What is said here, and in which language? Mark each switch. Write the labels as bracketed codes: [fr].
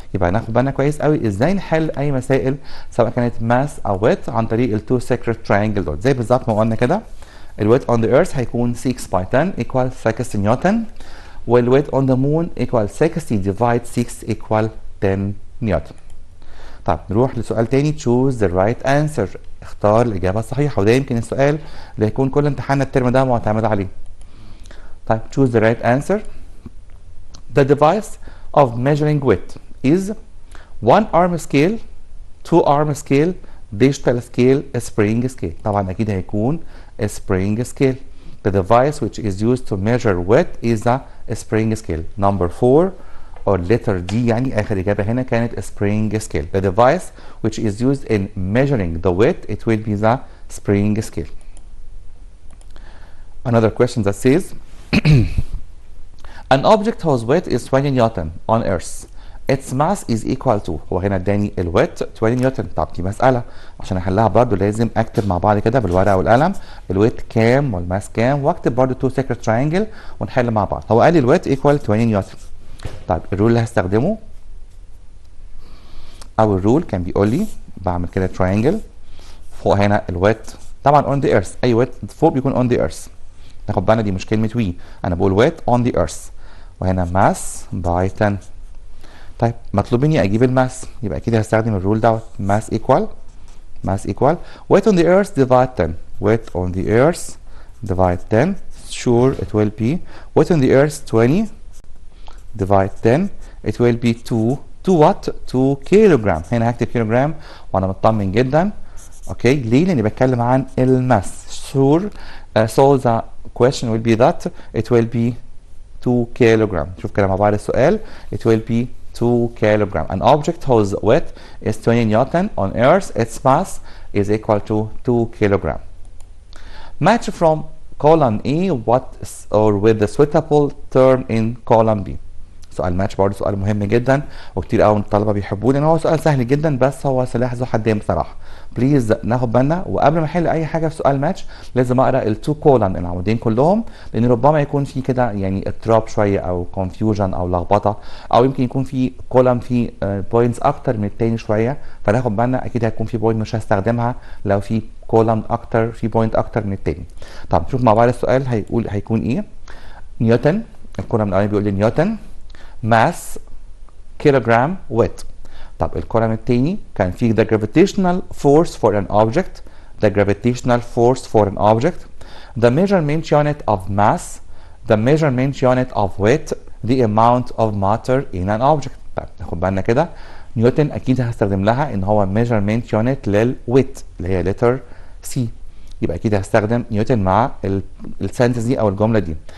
[ar] يبقى ناخد بالنا كويس قوي ازاي نحل اي مسائل سواء كانت ماس او ويت عن طريق التو سيكريت تراينجل دول. زي بالظبط ما قلنا كده الويت اون ذا ايرث هيكون 6 باي 10 ايكوال 60 نيوتن، والويت اون ذا مون ايكوال 60 ديفايد 6 ايكوال 10 نيوتن. طيب نروح لسؤال تاني. [en] choose the right answer. [ar] اختار الإجابة الصحيحة، وده يمكن السؤال اللي هيكون كل امتحان الترم ده معتمد عليه. [en] طيب choose the right answer. The device of measuring width is one arm scale, two arm scale, digital scale, spring scale. [ar] طبعا أكيد هيكون spring scale. [en] The device which is used to measure width is a spring scale. Number 4 or letter D، [ar] يعني آخر إجابة هنا كانت [en] spring scale. The device which is used in measuring the width, it will be the spring scale. Another question that says an object whose weight is 20 Newton on Earth, its mass is equal to. [ar] هو هنا اداني الويت 20 نيوتن. طب دي مسألة عشان احلها برضه لازم اكتب مع بعض كده بالورقة والقلم الويت كام والماس كام، واكتب برضه 2 سيكرت تراينجل ونحل مع بعض. هو قال لي الويت ايكوال 20 نيوتن. طيب الرول اللي هستخدمه او الرول كان بيقول لي بعمل كده تراينجل فوق هنا الويت طبعا اون ذا ايرث، اي ويت فوق بيكون اون ذا ايرث. ناخد بالنا دي مش كلمة وي، انا بقول ويت اون ذا ايرث، وهنا ماس باي 10. طيب مطلوب مني اجيب الماس، يبقى اكيد هستخدم الرول دوت. [en] Mass equal weight on the earth divide 10. weight on the earth divide 10. sure it will be weight on the earth 20 divide 10. it will be 2 what 2 kilogram. [ar] هنا هكتب كيلوغرام وانا مطمن جدا. اوكي ليه؟ لاني بتكلم عن الماس. [en] sure so the question will be that it will be 2 kilogram. [ar] شوف كده مع بعض السؤال. [en] it will be 2 kilogram. An object whose weight is 20 Newton on Earth, its mass is equal to 2 kilogram. Match from column A what or with the suitable term in column B. [ar] سؤال ماتش برضه سؤال مهم جدا وكتير قوي من الطلبه بيحبوه لان هو سؤال سهل جدا بس هو سلاح ذو حدين بصراحه. بليز ناخد بالنا وقبل ما احل اي حاجه في سؤال ماتش لازم اقرا التو كولم العمودين كلهم، لان ربما يكون في كده يعني اضطراب شويه او كونفيوجن او لخبطه، او يمكن يكون في كولم فيه بوينتس اكتر من التاني شويه، فناخد بالنا اكيد هيكون في بوينت مش هستخدمها لو في كولم اكتر في بوينت اكتر من التاني. طب نشوف مع بعض السؤال هيكون ايه. نيوتن، الكولم الاولاني بيقول لي نيوتن mass kilogram weight. طب الكولم التاني كان فيه [en] the gravitational force for an object, the gravitational force for an object, the measurement unit of mass, the measurement unit of weight, the amount of matter in an object. [ar] طب ناخد بالنا كده نيوتن اكيد هستخدم لها ان هو measurement unit للويت اللي هي letter C، يبقى اكيد هستخدم نيوتن مع السنتنس دي او الجمله دي.